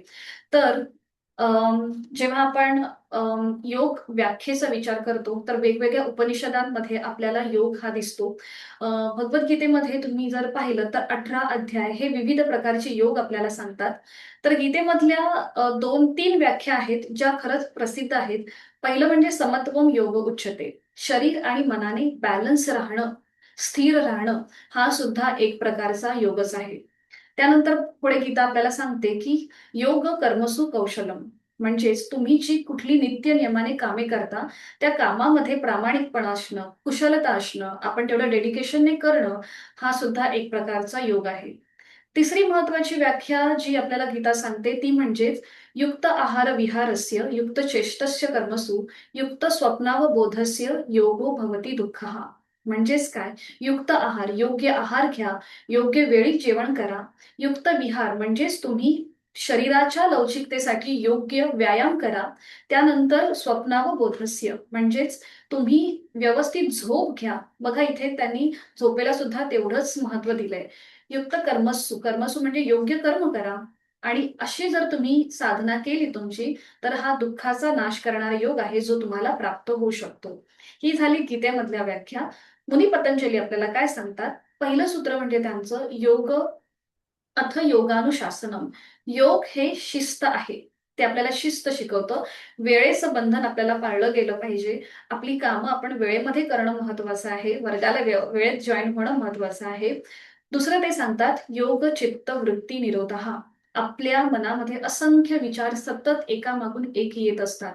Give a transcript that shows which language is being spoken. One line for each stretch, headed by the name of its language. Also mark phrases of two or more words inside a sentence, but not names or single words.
Marathi: तर जेव्हा आपण योग व्याख्येचा विचार करतो, तर वेगवेगळ्या उपनिषदांमध्ये आपल्याला योग हा दिसतो. भगवद्गीतेमध्ये तुम्ही जर पाहिलं तर 18 अध्याय हे विविध प्रकारचे योग आपल्याला सांगतात. तर गीतेमधल्या 2-3 व्याख्या आहेत, ज्या खरंच प्रसिद्ध आहेत. पहिलं म्हणजे
Sanskrit: समत्वम योग उच्यते.
Marathi: शरीर आणि मनाने बॅलन्स राहणं, स्थिर राहणं, हा सुद्धा एक प्रकारचा योगच आहे. त्यानंतर पुढे गीता आपल्याला सांगते, की
Sanskrit: योग कर्मसु कौशलम.
Marathi: म्हणजेच तुम्ही जी कुठली नित्य नियमाने कामे करता, त्या कामामध्ये प्रामाणिकपणा असणं, कुशलता असणं, आपण तेवढं डेडिकेशनने करणं, हा सुद्धा एक प्रकारचा योग आहे. तिसरी महत्वाची व्याख्या जी आपल्याला गीता सांगते ती म्हणजेच
Sanskrit: युक्त आहार विहारस्य युक्त चेष्टस्य कर्मसु युक्त स्वप्नावबोधस्य योगो भवती दुःखः.
Marathi: म्हणजेच काय?
Sanskrit: युक्त आहार,
Marathi: योग्य आहार घ्या, योग्य वेळी जेवण करा.
Sanskrit: युक्त विहार
Marathi: म्हणजेच तुम्ही शरीराच्या लवचिकतेसाठी योग्य व्यायाम करा. त्यानंतर स्वप्नावबोधस्य म्हणजेच तुम्ही व्यवस्थित झोप घ्या. बघा इथे त्यांनी झोपेला सुद्धा तेवढंच महत्व दिलंय.
Sanskrit: युक्त कर्मसु,
Marathi: कर्मसु म्हणजे योग्य कर्म करा. आणि अशी जर तुम्ही साधना केली तुमची, तर हा दुःखाचा नाश करणारा योग आहे, जो तुम्हाला प्राप्त होऊ शकतो. ही झाली गीतेमधल्या व्याख्या. मुनी पतंजली आपल्याला काय सांगतात? पहिलं सूत्र म्हणजे त्यांचं योग
Sanskrit: अथ योगानुशासनम.
Marathi: योग हे शिस्त आहे. ते आपल्याला शिस्त शिकवतं. वेळेचं बंधन आपल्याला पाळलं गेलं पाहिजे. आपली कामं आपण वेळेमध्ये करणं महत्वाचं आहे. वर्गाला वेळेत जॉइन होणं महत्वाचं आहे. दुसरं ते सांगतात,
Sanskrit: योग चित्त वृत्ती निरोधः.
Marathi: आपल्या मनामध्ये असंख्य विचार सतत एकामागून एक येत असतात.